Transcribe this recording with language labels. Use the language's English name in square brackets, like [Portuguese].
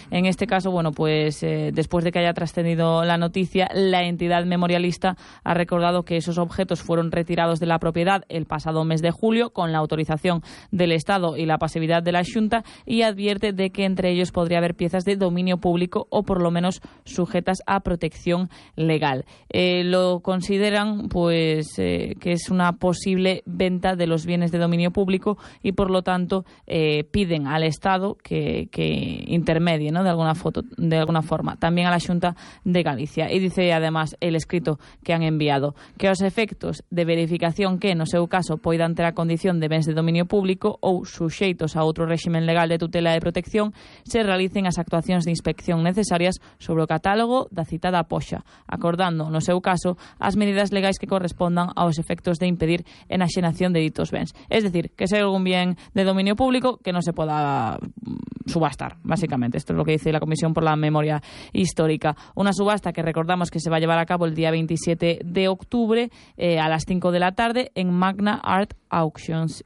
[Spanish] En este caso, bueno, pues después de que haya trascendido la noticia, la entidad memorialista ha recordado que esos objetos fueron retirados de la propiedad el pasado mes de julio con la autorización del Estado y la pasividad de la Xunta, y advierte de que entre ellos podría haber piezas de dominio público o por lo menos sujetas a protección legal. Lo consideran pues que es una posible venta de los bienes de dominio público y por lo tanto piden al Estado que intermedie, ¿no? de alguna forma, también a la Xunta de Galicia. Y dice además el escrito que han enviado que [Galician] os efectos de verificación que, no seu caso, poidan ter a condición de bens de dominio público ou suxeitos a outro réximen legal de tutela e protección, se realicen as actuacións de inspección necesarias sobre o catálogo da citada poxa, acordando, no seu caso, as medidas legais que correspondan aos efectos de impedir enaxenación de ditos bens. [Spanish] Es decir, que se algún bien de dominio público que no se poda subastar, básicamente. Esto es lo que dice la Comisión por la Memoria Histórica. Una subasta que recordamos que se va a llevar a cabo el día 27 de octubre a las 5 de la tarde en Magna Art Auctions.